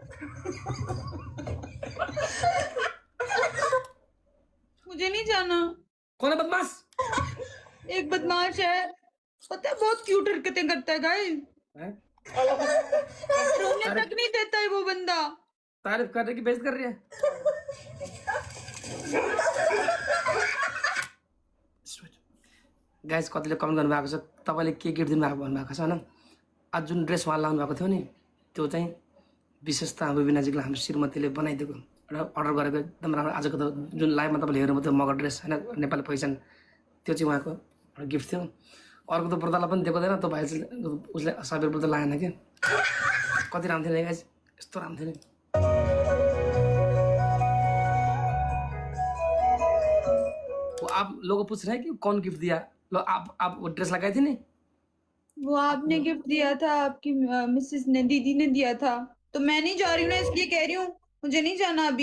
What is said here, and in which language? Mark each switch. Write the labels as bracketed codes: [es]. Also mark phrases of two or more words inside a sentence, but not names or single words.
[hi] मुझे नहीं जाना। कौन है बदमाश? एक बदमाश है, पता है, बहुत क्यूट हरकतें करता है गाइस। रोने तक नहीं देता है वो बंदा। तारीफ कर रही कि बेइज्जत कर रही है? [ne] गाइस कतिले कमेन्ट गर्नुभएको छ तपाईँले के गिफ्ट दिनुभएको भन्नुभएको छ होइन। आज जुन ड्रेस उहाँ लाउनु भएको थियो नि त्यो चाहिँ विशेषता हाम्रो विनाजीलाई हाम्रो श्रीमतीले बनाइदिएको र अर्डर गरेको एकदम राम्रो। आजको त जुन लाइभमा तपाईँले हेर्नुभयो त्यो मगर ड्रेस होइन, नेपाली पहिचान, त्यो चाहिँ उहाँको एउटा गिफ्ट थियो। अर्को त ब्रदरलाई पनि दिएको थिएन, त्यो भाइ चाहिँ उसले साबिर ब्रदर लागेन कि कति राम्रो थियो नि गाइस, यस्तो राम्रो थियो नि। [hi] आप लोगों पूछ रहे हैं कि कौन गिफ्ट दिया? लो आप वो ड्रेस लगाई थी नहीं? वो आपने गिफ्ट दिया था, आपकी मिसेस ने, दीदी ने दिया था। तो मैं नहीं जा रही हूँ ना, इसलिए कह रही हूँ मुझे नहीं जाना अभी।